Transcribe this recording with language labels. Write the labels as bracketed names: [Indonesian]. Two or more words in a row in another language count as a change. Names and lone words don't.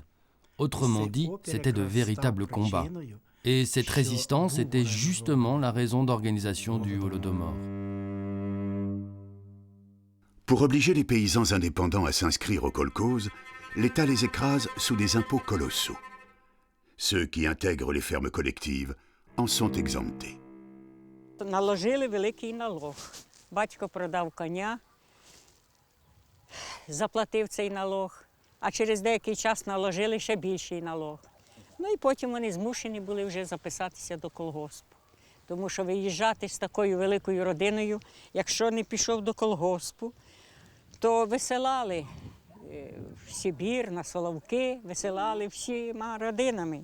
[French] Autrement dit, c'était de véritables combats. Et cette résistance était justement la raison d'organisation du Holodomor. Pour obliger les paysans indépendants à s'inscrire aux kolkhozes, l'État les écrase sous des impôts colossaux. Ceux qui intègrent les fermes collectives en sont exemptés. [Ukrainian] Наложили великий налог. Батько продав коня, заплатив цей налог, а через деякий час наложили ще більший налог. Ну і потім вони змушені були вже записатися до колгоспу. Тому що виїжджати з такою великою родиною, якщо не пішов до колгоспу, то висилали в Сибір, на Соловки, висилали всіма родинами.